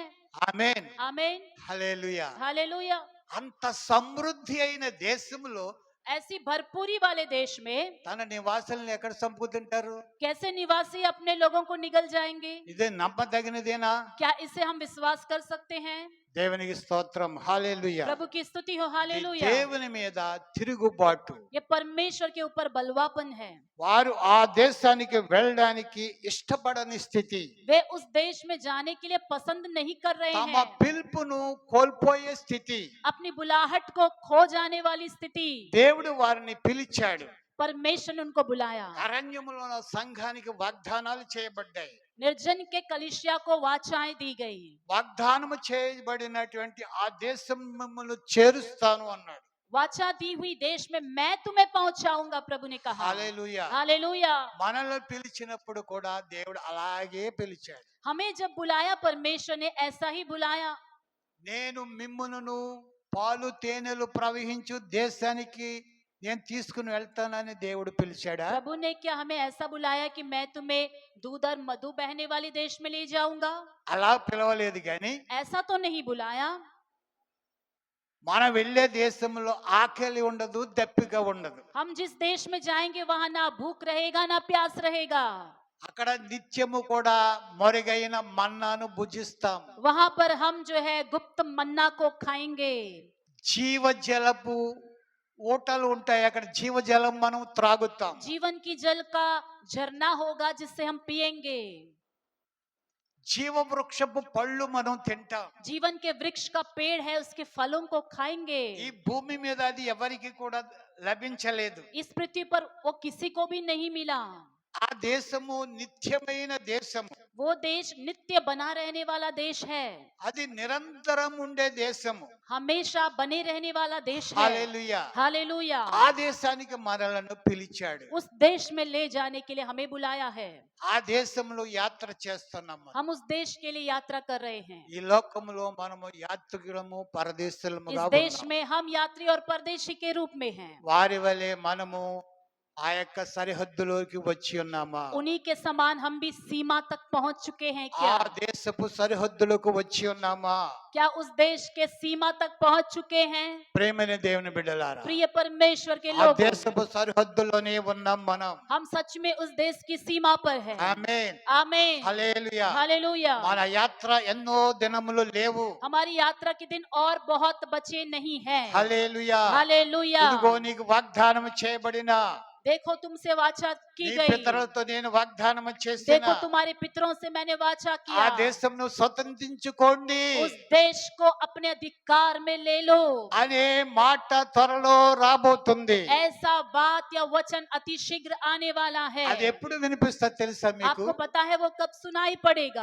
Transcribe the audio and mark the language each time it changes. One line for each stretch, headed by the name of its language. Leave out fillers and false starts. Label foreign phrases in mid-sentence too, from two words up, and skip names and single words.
Telugu: ఆమేన్,
Hindi: आमीन,
Telugu: హల్లెలూయా.
Hindi: हालेलुया।
Telugu: అంత సమృద్ధి అయిన దేశంలో
Hindi: ऐसी भरपूरी वाले देश में
Telugu: తన నివాసులను ఎక్కడ చంపుతుంటారు?
Hindi: कैसे निवासी अपने लोगों को निगल जाएंगे?
Telugu: ఇదే నమ్మదగినదేనా?
Hindi: क्या इसे हम विश्वास कर सकते हैं?
Telugu: దేవునికి స్తోత్రం, హల్లెలూయా.
Hindi: प्रभु की स्तुति हो,
Telugu: ఇది
Hindi: हालेलुया।
Telugu: దేవుని మీద తిరుగుబాటు.
Hindi: ये परमेश्वर के ऊपर बलवापन है।
Telugu: వారు ఆ దేశానికి వెళ్ళడానికి ఇష్టపడని స్థితి,
Hindi: वे उस देश में जाने के लिए पसंद नहीं कर रहे
Telugu: తమ
Hindi: हैं।
Telugu: పిలుపును కోల్పోయే స్థితి.
Hindi: अपनी बुलाहट को खो जाने वाली स्थिति।
Telugu: దేవుడు వారిని పిలిచాడు.
Hindi: परमेश्वर ने उनको बुलाया।
Telugu: అరణ్యములో ఉన్న సంఘానికి వాగ్దానాలు చేయబడ్డాయి.
Hindi: निर्जन के कलिसिया को वाचाएं दी गई।
Telugu: వాగ్దానము చేయబడినటువంటి ఆ దేశం మిమ్మల్ని చేరుస్తాను అన్నాడు.
Hindi: वाचा दी हुई देश में मैं तुम्हें पहुंचाऊंगा, प्रभु ने कहा।
Telugu: హల్లెలూయా.
Hindi: हालेलुया।
Telugu: మనల్ని పిలిచినప్పుడు కూడా దేవుడు అలాగే పిలిచాడు.
Hindi: हमें जब बुलाया परमेश्वर ने ऐसा ही बुलाया।
Telugu: నేను మిమ్మును పాలు తేనెలు ప్రవహించు దేశానికి నేను తీసుకుని వెళ్తానని దేవుడు పిలిచాడా?
Hindi: प्रभु ने क्या हमें ऐसा बुलाया कि मैं तुम्हें दूध और मधु बहने वाले देश में ले जाऊंगा?
Telugu: అలా పిలవలేదు కానీ
Hindi: ऐसा तो नहीं बुलाया।
Telugu: మనం వెళ్ళే దేశంలో ఆకలి ఉండదు, దప్పిక ఉండదు.
Hindi: हम जिस देश में जाएंगे वहां ना भूख रहेगा ना प्यास रहेगा।
Telugu: అక్కడ నిత్యము కూడా మొరగైన మన్నాను భుజిస్తాం.
Hindi: वहां पर हम जो है गुप्त मन्ना को खाएंगे।
Telugu: జీవజలపు ఊటలు ఉంటాయి, అక్కడ జీవజలం మనం త్రాగుతాం.
Hindi: जीवन की जल का झरना होगा जिससे हम पिएंगे।
Telugu: జీవ వృక్షపు పళ్ళు మనం తింటాం.
Hindi: जीवन के वृक्ष का पेड़ है, उसके फलों को खाएंगे।
Telugu: ఈ భూమి మీద అది ఎవరికి కూడా లభించలేదు.
Hindi: इस पृथ्वी पर वो किसी को भी नहीं मिला।
Telugu: ఆ దేశము నిత్యమైన దేశము,
Hindi: वो देश नित्य बना रहने वाला देश है,
Telugu: అది నిరంతరం ఉండే దేశము.
Hindi: हमेशा बने रहने वाला देश है।
Telugu: హల్లెలూయా.
Hindi: हालेलुया।
Telugu: ఆ దేశానికి మనలను పిలిచాడు.
Hindi: उस देश में ले जाने के लिए हमें बुलाया है।
Telugu: ఆ దేశంలో యాత్ర చేస్తున్నాం.
Hindi: हम उस देश के लिए यात्रा कर रहे हैं।
Telugu: ఈ లోకములో మనము యాత్రికులము, పరదేశులముగా
Hindi: इस देश
Telugu: ఉన్నాం.
Hindi: में हम यात्री और परदेशी के रूप में हैं।
Telugu: వారి వలె మనము ఆ యొక్క సరిహద్దులోకి వచ్చి ఉన్నామా?
Hindi: उन्हीं के समान हम भी सीमा तक पहुंच चुके हैं
Telugu: ఆ
Hindi: क्या?
Telugu: దేశపు సరిహద్దులకు వచ్చి ఉన్నామా?
Hindi: क्या उस देश के सीमा तक पहुंच चुके हैं?
Telugu: ప్రేమైన దేవుని బిడ్డలారా,
Hindi: प्रिय परमेश्वर के
Telugu: ఆ
Hindi: लोग,
Telugu: దేశపు సరిహద్దులోనే ఉన్నాం మనం.
Hindi: हम सच में उस देश की सीमा पर हैं।
Telugu: ఆమేన్,
Hindi: आमीन,
Telugu: హల్లెలూయా.
Hindi: हालेलुया।
Telugu: మన యాత్ర ఎన్నో దినములు లేవు.
Hindi: हमारी यात्रा के दिन और बहुत बचे नहीं हैं।
Telugu: హల్లెలూయా.
Hindi: हालेलुया।
Telugu: ఇదిగో నీకు వాగ్దానం చేయబడిన
Hindi: देखो तुमसे वाचा की
Telugu: నీ
Hindi: गई,
Telugu: పితరులతో నేను వాగ్దానం చేసిన
Hindi: देखो तुम्हारे पितरों से मैंने वाचा
Telugu: ఆ
Hindi: किया,
Telugu: దేశంను స్వతంత్రించుకోండి
Hindi: उस देश को अपने अधिकार में ले लो।
Telugu: అనే మాట త్వరలో రాబోతుంది.
Hindi: ऐसा बात या वचन अति शीघ्र आने वाला है।
Telugu: అది ఎప్పుడు వినిపిస్తా తెలుసా మీకు?
Hindi: आपको पता है वो कब सुनाई पड़ेगा?